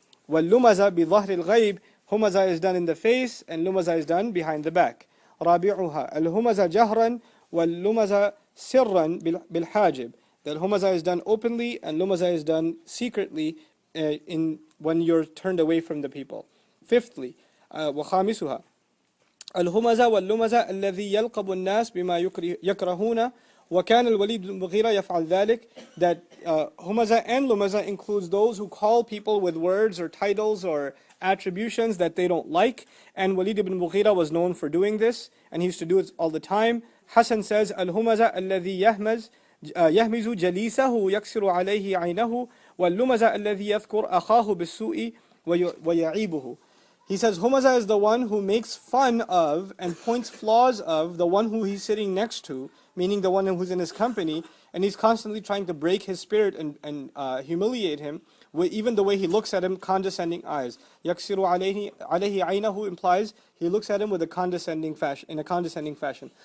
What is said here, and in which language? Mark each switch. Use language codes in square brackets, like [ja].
[ar] Wal-Lumazah bi-Dhahr al-Ghayb. [en] Humazah is done in the face and Lumazah is done behind the back. [ar] رابعها. Al-Humazah jahran. Wal-Lumazah sirran bil-Hajib. [en] That Humazah is done openly and Lumazah is done secretly when you're turned away from the people. Fifthly, [ar] وخامسها الهمزة واللمزة الذي يلقب الناس بما يكرهون وكان الوليد بن المغيرة يفعل ذلك. [en] That Humazah and Lumazah includes those who call people with words or titles or attributions that they don't like, and Walid ibn Mughira was known for doing this and he used to do it all the time. Hassan says [ar] الهمزة الذي يهمز جليسه يكسر عليه عينه واللمزة الذي يذكر أخاه بالسوء ويعيبه. [en] He says Humazah is the one who makes fun of and points flaws of the one who he's sitting next to, meaning the one who's in his company, and he's constantly trying to break his spirit and humiliate him with even the way he looks at him, condescending eyes. [ar] يكسر عليه عينه [en] implies he looks at him with a condescending fashion.